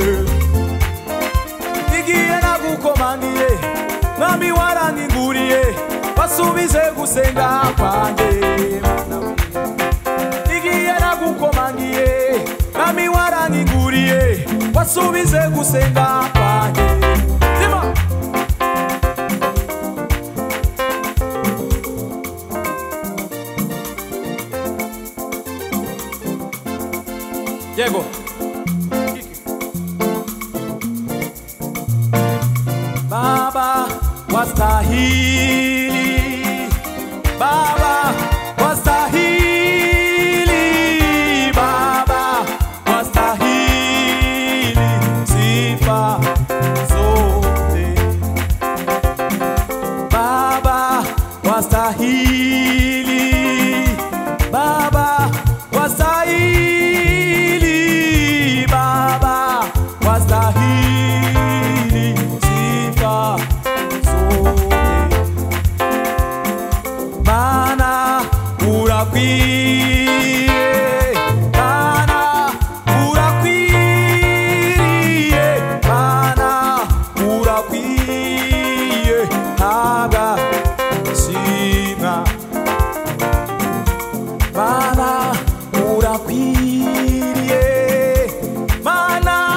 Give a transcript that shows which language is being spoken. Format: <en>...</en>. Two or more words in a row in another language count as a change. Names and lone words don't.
<rw>igiye nagukomangiye nami waraniguriye wasubize gusenga kwanjye mana we igiye nagukomangiye nami waraniguriye wasubize gusenga kwanjye</rw> <sw>Diego Baba wastahili Baba wastahili Baba wastahili sifa zote Baba wastahili Baba wastahili Baba wastahili sifa zote Mana</sw> <rw>urakwiye Mana urakwiriye Mana urakwiye habwa shimwa Mana urakwiriye Mana</rw>